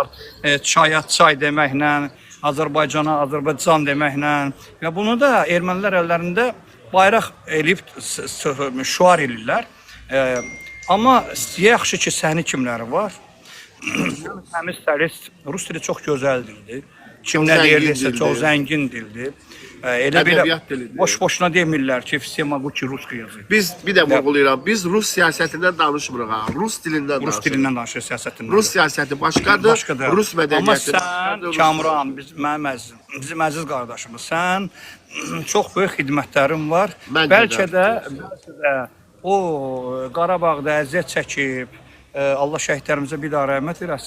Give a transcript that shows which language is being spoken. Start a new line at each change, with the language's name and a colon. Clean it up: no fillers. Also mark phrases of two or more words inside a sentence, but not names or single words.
Azerbaijani: Çaya çay deməklə, Azərbaycana Azərbaycan deməklə və bunu da ermənilər əllərində bayraq eləyib şüar eləyirlər. Amma yaxşı ki, səni kimləri var? Təmiz səlist, rus dili çox gözəl dildir. Kim nə deyirsə, çox zəngin dildir. Elə belə boş-boşuna demirlər ki,
Russian: все могучий русский язык.
Azerbaijani: Biz bir də vurğulayıram. Biz rus siyasətindən danışmırıq ha. Rus dilindən danışırıq. Rus dilindən danışır, siyasətindən. Rus siyasəti başqadır. Rus mədəniyyəti başqadır. Amma sən, Kamran, bizim əziz qardaşımız, sən çox böyük xidmətlərin var. Bəlkə də o Qarabağda əziyyət çəkib, Allah şəhidlərimizə bir daha rəhmət eləsin.